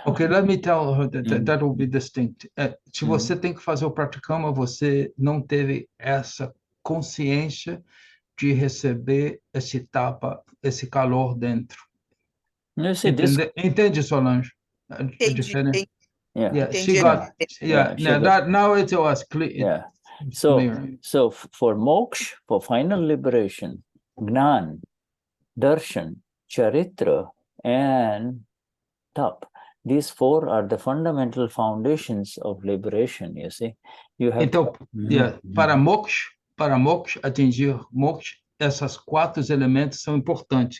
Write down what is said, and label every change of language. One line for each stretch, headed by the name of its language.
English: Okay, let me tell her that will be distinct.
Portuguese: Se você tem que fazer o praticama, você não teve essa consciência de receber esse tapa, esse calor dentro. Entende, Solange? Entendi.
English: Yeah, she got. Now it was clear. It's So, clear. so for moksha, for final liberation, Gnan, Darshan, Charitra, and Tap. These four are the fundamental foundations of liberation, you see. You have
Portuguese: Então, para moksha, atingir moksha, essas quatro elementos são importantes.